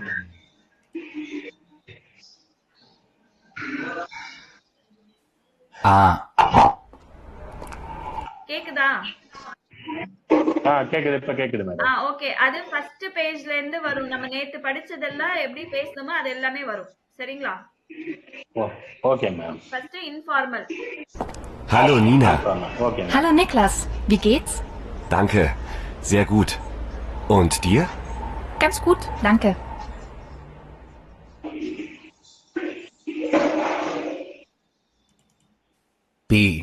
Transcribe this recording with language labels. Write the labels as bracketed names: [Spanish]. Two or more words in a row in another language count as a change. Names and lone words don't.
[Tamil] கேக்குதா? கேக்குது, இப்ப கேக்குது மேடம். ஓகே. அது [English] first page-ல [Tamil] இருந்து வரும். நம்ம நேத்து படிச்சதெல்லாம் எப்படி பேசணுமோ அது எல்லாமே வரும். சரிங்களா? [English] okay ma'am. first informal. [German] Hallo Nina. Okay. Hallo Niklas, wie geht's? Danke, sehr gut. Und dir? Ganz gut, danke. B.